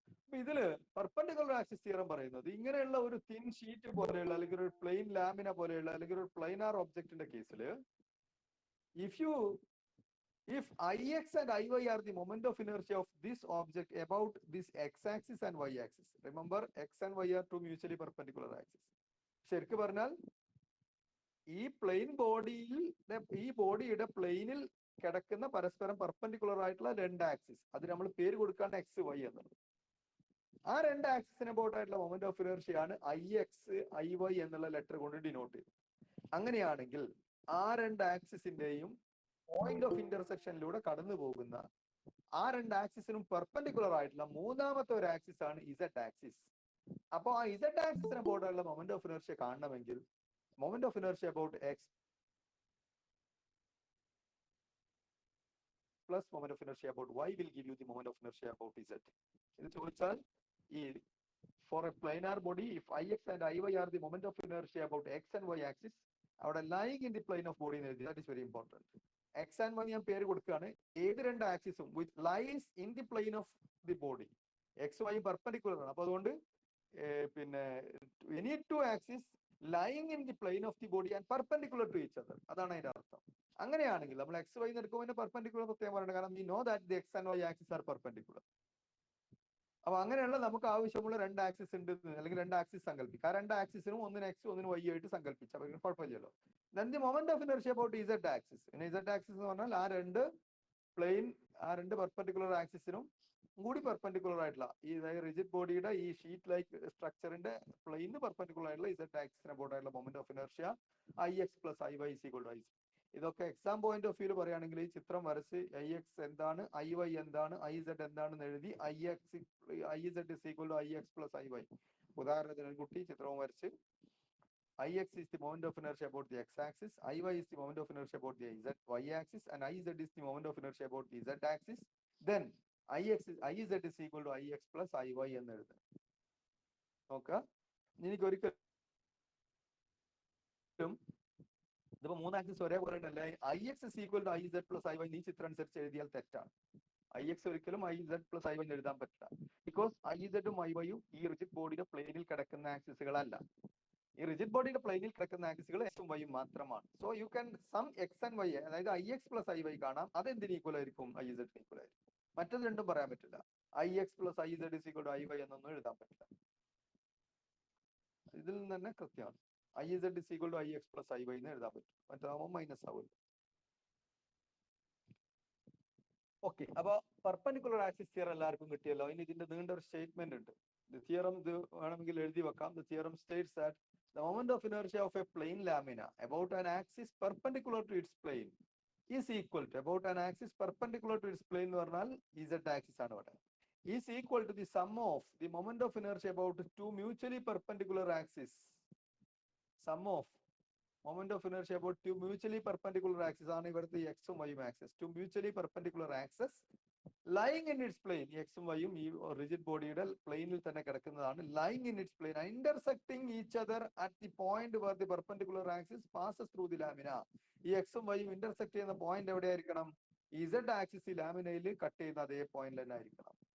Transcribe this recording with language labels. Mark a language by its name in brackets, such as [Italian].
[Malayalam] അപ്പൊ ഇതില് perpendicular axis theorem പറയുന്നത് ഇങ്ങനെയുള്ള ഒരു തിൻ ഷീറ്റ് പോലെയുള്ള, അല്ലെങ്കിൽ ഒരു പ്ലെയിൻ ലാമിന പോലെയുള്ള, അല്ലെങ്കിൽ ഒരു പ്ലെയിനാർ ഒബ്ജക്റ്റിന്റെ കേസിൽ [English] if Ix and Iy are the moment of inertia of this object about this x-axis and y-axis. Remember, x and y are two mutually perpendicular axes. [Malayalam] ശരിക്കും പറഞ്ഞാൽ ഈ പ്ലെയിൻ ബോഡിയിൽ, ഈ ബോഡിയുടെ പ്ലെയിനിൽ കിടക്കുന്ന പരസ്പരം പെർപെൻഡിക്കുലർ ആയിട്ടുള്ള രണ്ട് ആക്സിസ്, അത് നമ്മൾ പേര് കൊടുക്കാണ് എക്സ് വൈ എന്നുള്ളത്. ആ രണ്ട് ആക്സിസിന് അബൌട്ട് ആയിട്ടുള്ള മൊമെന്റ് ഓഫ് ഇനർഷ്യ ആണ് Ix Iy എന്നുള്ള ലെറ്റർ കൊണ്ട് ഡിനോട്ട് ചെയ്തത്. അങ്ങനെയാണെങ്കിൽ ആ രണ്ട് ആക്സിസിന്റെയും പോയിന്റ് ഓഫ് ഇന്റർസെക്ഷനിലൂടെ കടന്നു പോകുന്ന ആ രണ്ട് ആക്സിസിനും പെർപെൻഡിക്കുലർ ആയിട്ടുള്ള മൂന്നാമത്തെ ഒരു ആക്സിസ് ആണ് ഇസഡ് ആക്സിസ്. അപ്പോൾ ആ ഇസഡ് ആക്സിസിന് അബൌട്ട് ആയിട്ടുള്ള മൊമെന്റ് ഓഫ് ഇനർഷ്യ കാണണമെങ്കിൽ [English] Moment of inertia about X plus moment of inertia about Y will give you the moment of inertia about Z. [Malayalam] ഇത് ചോദിച്ചാൽ ഈ [English] For a planar body if Ix and Iy are the moment of inertia about x and y axis, അവിടെ lying in the plane of body എന്ന് എഴുതി. That is very important. [Malayalam] X and Y ഞാൻ പേര് കൊടുക്കുകയാണ്. ഏത് രണ്ട് ആക്സിസും വിത്ത് lies in the plain of the body, X Y perpendicular ആണ്. അപ്പൊ അതുകൊണ്ട് പിന്നെ [English] any two axis lying in the plane of the body and perpendicular to each other, [Malayalam] അതാണ് അതിന്റെ അർത്ഥം. അങ്ങനെയാണെങ്കിൽ നമ്മൾ എക്സ് വൈ എടുക്കുമ്പോൾ പെർപെൻഡിക്കുലർ പ്രത്യേകം പറയണം, കാരണം [English] We know that the X and Y axis are perpendicular. [Malayalam] അപ്പൊ അങ്ങനെയുള്ള നമുക്ക് ആവശ്യമുള്ള രണ്ട് ആക്സിസ് ഉണ്ട്, അല്ലെങ്കിൽ രണ്ട് ആക്സിസ് സങ്കല്പിക്കുക. ആ രണ്ട് ആക്സിസിനും ഒന്നിന് എക്സ് ഒന്നിന് വൈ ആയിട്ട് സങ്കല്പിച്ചാൽ കുഴപ്പമില്ലല്ലോ. [English] then the moment of inertia about z axis. [Malayalam] പിന്നെ z axis എന്ന് പറഞ്ഞാൽ ആ രണ്ട് പ്ലെയിൻ, ആ രണ്ട് പെർപെൻഡിക്കുലർ ആക്സിസിനും കൂടി പെർപെൻഡിക്കുലർ ആയിട്ടുള്ള ഈ റിജിഡ് ബോഡിയുടെ ഈ ഷീറ്റ് ലൈക്ക് സ്ട്രക്ചറിന്റെ പ്ലെയിന് പെർപെൻഡിക്കുലർ ആയിട്ടുള്ള z ആക്സിസിന് അബൌട്ട് ആയിട്ടുള്ള moment of inertia Ix plus Iy is equal to Ic. ഇതൊക്കെ എക്സാം പോയിന്റ് ഓഫ് വ്യൂ പറയുകയാണെങ്കിൽ ഈ ചിത്രം വരച്ച് Ix എന്താണ്, Iy എന്താണ്, Iz എന്താണെന്ന് എഴുതി Iz is equal to Ix plus Iy. ഉദാഹരണത്തിന് ഒരു കുട്ടി ചിത്രവും വരച്ച് [English] Ix is the moment of inertia about the x-axis, Iy is the moment of inertia about the y-axis, and Iz is the moment of inertia about the z-axis. Then Iz is equal to Ix plus Iy [Malayalam] എന്ന് എഴുതുക. നോക്കുക, എനിക്ക് ഒരിക്കലും ഇതിപ്പോ മൂന്ന് axis ഒരേപോലെ ഉണ്ടല്ലേ. Ix is equal to Iz plus Iy ഈ ചിത്രം അനുസരിച്ച് എഴുതിയാൽ തെറ്റാണ്. Ix ഒരിക്കലും Iz plus Iy എഴുതാൻ പറ്റില്ല. ബിക്കോസ് Iz ഉം Iy യും ഈ റിജിഡ് ബോഡിയുടെ പ്ലെയിനിൽ കിടക്കുന്ന ആക്സിസുകളല്ല. ഈ റിജിഡ് ബോഡിയുടെ പ്ലെയിനിൽ കിടക്കുന്ന ആക്സിസുകൾ എക്സും വൈയും മാത്രമാണ്. [English] so you can sum X and Y, [Malayalam] അതായത് I X plus I Y കാണാം. അത് എന്തിന് ഈക്വൽ ആയിരിക്കും? ഐ ഇസഡിന് ഈക്വൽ ആയിരിക്കും. മറ്റത് രണ്ടും പറയാൻ പറ്റില്ല. I X plus I Z is equal to I Y എന്നൊന്നും എഴുതാൻ പറ്റില്ല. ഇതിൽ നിന്ന് തന്നെ കൃത്യമാണ്. I Z is equal to I X plus I Y എന്ന് എഴുതാൻ പറ്റും. മറ്റാവുമ്പോൾ മൈനസ് ആവുമല്ലോ. ഓക്കെ, അപ്പൊ പെർപെൻഡിക്കുലർ ആക്സിസ് തിയറം എല്ലാവർക്കും കിട്ടിയല്ലോ. ഇനി ഇതിന്റെ നീണ്ട ഒരു സ്റ്റേറ്റ്മെന്റ് ഉണ്ട്. തിയറം ഇത് വേണമെങ്കിൽ എഴുതി വെക്കാം. [English] The theorem states that the moment of inertia of a plane lamina about an axis perpendicular to its plane is equal to, about an axis perpendicular to its plane [Malayalam] എന്ന് പറഞ്ഞാൽ z axis ആണ് ഇവിടെ, [English] is equal to the sum of the moment of inertia about two mutually perpendicular axes. Sum of moment of inertia about two mutually perpendicular axes [Malayalam] ആണ് ഇവിടുത്തെ എക്സും വൈയും access. [English] Two mutually perpendicular axes lying in its plane. [Malayalam] ഈ എക്സും വൈയും ഈ rigid ബോഡിയുടെ പ്ലെയിനിൽ തന്നെ കിടക്കുന്നതാണ്. [English] Lying in its plane intersecting each other at the point where the perpendicular axis passes through the lamina. [Malayalam] ഈ എക്സും വൈയും ഇന്റർസെക്ട് ചെയ്യുന്ന പോയിന്റ് എവിടെയായിരിക്കണം? ഇസഡ് ആക്സിസ് ഈ ലാമിനയിൽ കട്ട് ചെയ്യുന്ന അതേ പോയിന്റ് തന്നെ ആയിരിക്കണം.